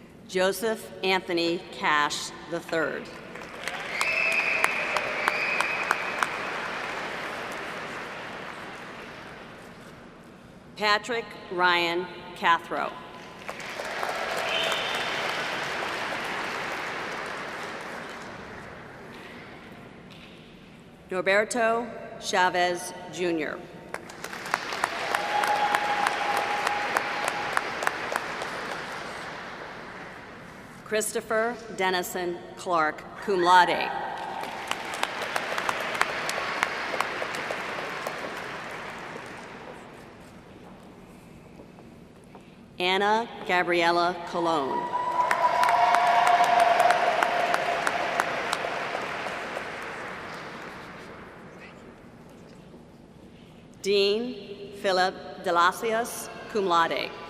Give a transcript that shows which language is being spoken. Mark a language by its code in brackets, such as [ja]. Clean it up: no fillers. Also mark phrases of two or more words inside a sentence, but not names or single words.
[en] Joseph Anthony Cash III. Patrick Ryan Cathro. Norberto Chavez Jr. Christopher Dennison Clark, [la] cum laude. [en] Anna Gabriella Colon. Dean Philip Delasius, [la] cum laude.